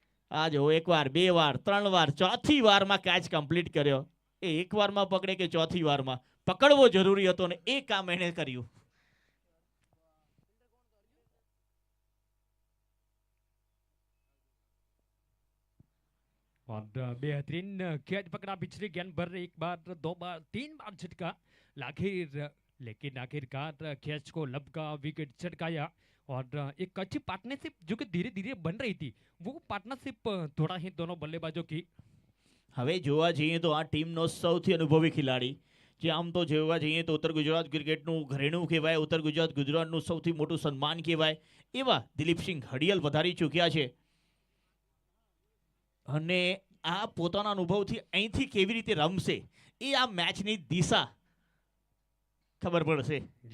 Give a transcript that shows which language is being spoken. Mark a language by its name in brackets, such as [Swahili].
[Gujarati] આ જો એક વાર, બે વાર, ત્રણ વાર, ચોથી વારમાં કેચ કમ્પ્લીટ કર્યો। એ એક વારમાં પકડે કે ચોથી વારમાં, પકડવો જરૂરી હતો ને એ કામ એણે કર્યું। [Hindi] और बेहतरीन कैच पकड़ा पिछले गेंद पर, एक बार, दो बार, तीन बार झटका, लेकिन आखिरकार कैच को लपका, विकेट झटकाया। और एक अच्छी पार्टनरशिप जो कि धीरे धीरे बन रही थी, वो पार्टनरशिप थोड़ा ही दोनों बल्लेबाजों की। [Gujarati] હવે જોવા જઈએ તો આ ટીમનો સૌથી અનુભવી ખેલાડી, જે આમ તો જોવા જઈએ તો ઉત્તર ગુજરાત ક્રિકેટનું ઘરેણું કહેવાય, ઉત્તર ગુજરાતનું સૌથી મોટું સન્માન કહેવાય, એવા દિલીપસિંહ હડિયલ વધારી ચૂક્યા છે। અને આ પોતાના અનુભવથી અહીંથી કેવી રીતે રમશે એ આ મેચની દિશા ખબર પડશે।